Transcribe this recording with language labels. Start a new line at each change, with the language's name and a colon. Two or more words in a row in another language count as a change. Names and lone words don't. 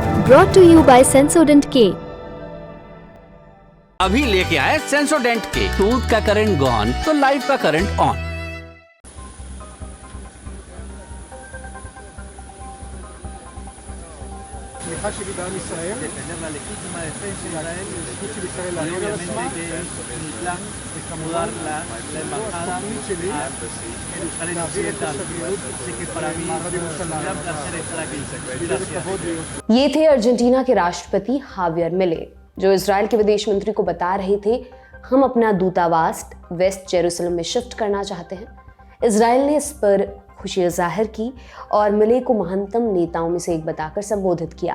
English: brought to you by Sensodyne K।
Hindi: अभी लेके आए सेंसोडेंट के टूथ का
English: current gone
Hindi: तो लाइफ का
English: current on.
Hebrew: התמיכה שלי בעם ישראל, הזכות של ישראל לעמוד על עצמה, וכמובן התוכנית שלי להעביר את השגרירות למערב ירושלים.
Hindi: ये थे अर्जेंटीना के राष्ट्रपति हावियर मिले, जो इजराइल के विदेश मंत्री को बता रहे थे हम अपना दूतावास वेस्ट जेरूसलम में शिफ्ट करना चाहते हैं। इजराइल ने इस पर खुशी जाहिर की और मिले को महत्तम नेताओं में से एक बताकर संबोधित किया।